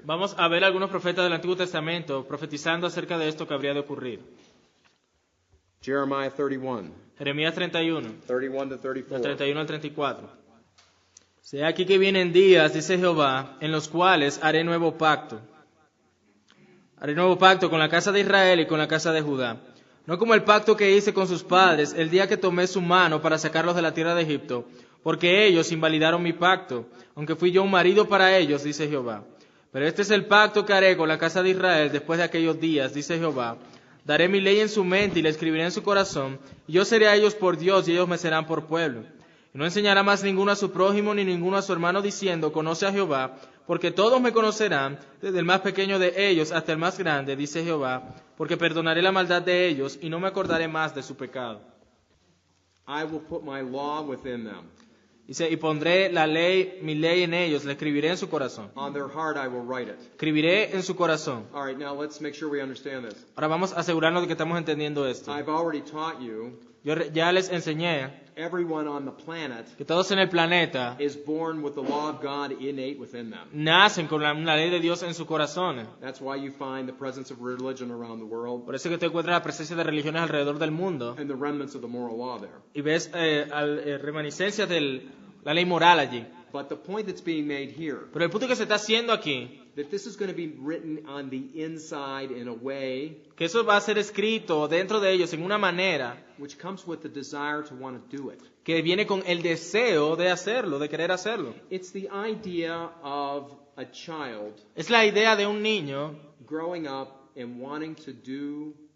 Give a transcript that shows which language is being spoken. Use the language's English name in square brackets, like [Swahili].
[Spanish] Vamos a ver algunos profetas del Antiguo Testamento profetizando acerca de esto que habría de ocurrir. [English] Jeremiah 31, [Spanish] Jeremías 31, [English] 31 to [Spanish] del 34. 31 al 34. Sé aquí que vienen días, dice Jehová, en los cuales haré nuevo pacto. Haré nuevo pacto con la casa de Israel y con la casa de Judá. No como el pacto que hice con sus padres el día que tomé su mano para sacarlos de la tierra de Egipto, porque ellos invalidaron mi pacto, aunque fui yo un marido para ellos, dice Jehová. Pero este es el pacto que haré con la casa de Israel después de aquellos días, dice Jehová. Daré mi ley en su mente y la escribiré en su corazón, y yo seré a ellos por Dios y ellos me serán por pueblo. Y no enseñará más ninguno a su prójimo ni ninguno a su hermano diciendo, conoce a Jehová, porque todos me conocerán, desde el más pequeño de ellos hasta el más grande, dice Jehová, porque perdonaré la maldad de ellos y no me acordaré más de su pecado. [English] I will put my law within them. [Spanish] Dice, y pondré mi ley en ellos, la escribiré en su corazón. [English] On their heart I will write it. [Spanish] Escribiré en su corazón. [English] All right, now let's make sure we understand this. [Spanish] Ahora vamos a asegurarnos de que estamos entendiendo esto. [English] I've already taught you [Spanish] Yo ya les enseñé [English] everyone on the planet [Spanish] que todos en el planeta [English] is born with the law of God innate within them. [Spanish] nacen con la ley de Dios en sus corazones. [English] That's why you find the presence of religion around the world [Spanish] Por eso que te encuentras la presencia de religiones alrededor del mundo [English] and the remnants of the moral law there. [Spanish] y ves reminiscencias de la ley moral allí. [English] But the point that's being made here, [Spanish] Pero el punto que se está haciendo aquí, [English] that this is going to be written on the inside in a way [Spanish] que eso va a ser escrito dentro de ellos en una manera [English] which comes with the desire to want to do it. [Spanish] que viene con el deseo de hacerlo, de querer hacerlo. [English] It's the idea of a child [Spanish] Es la idea de un niño [English] growing up and wanting to do